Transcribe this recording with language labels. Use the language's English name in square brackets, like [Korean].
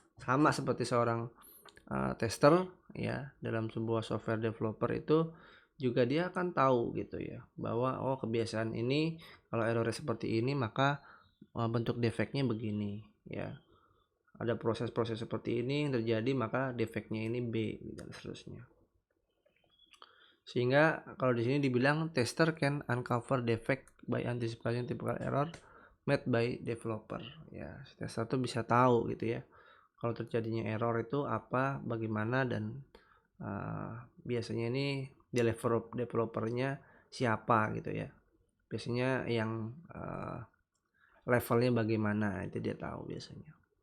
[Indonesian] Sama seperti seorang tester ya, dalam sebuah software developer itu juga dia akan tahu gitu ya, bahwa oh kebiasaan ini kalau errornya seperti ini maka bentuk defeknya begini ya. Ada proses-proses seperti ini yang terjadi maka defeknya ini B dan seterusnya. Sehingga kalau di sini dibilang [English] tester can uncover defect by anticipating typical error made by developer. [Indonesian] Ya, tester tuh bisa tahu gitu ya, kalau terjadinya error itu apa, bagaimana, dan biasanya ini developernya siapa gitu ya. Biasanya yang levelnya bagaimana itu dia tahu biasanya.